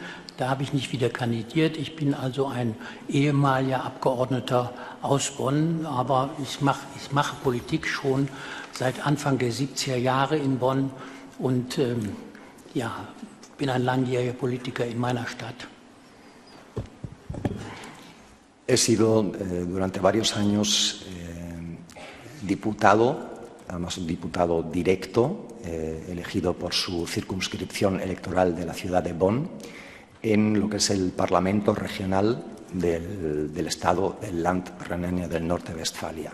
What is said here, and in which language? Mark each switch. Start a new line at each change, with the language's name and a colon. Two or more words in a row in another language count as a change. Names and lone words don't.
German: Da habe ich nicht wieder kandidiert. Ich bin also ein ehemaliger Abgeordneter aus Bonn, aber ich mache Politik schon seit Anfang der 70er Jahre in Bonn und bin ein langjähriger Politiker in meiner Stadt.
Spanish: He sido durante varios años diputado, además un diputado directo, elegido por su circunscripción electoral de la ciudad de Bonn, en lo que es el Parlamento Regional del Estado del Land Renania del Norte-Westfalia.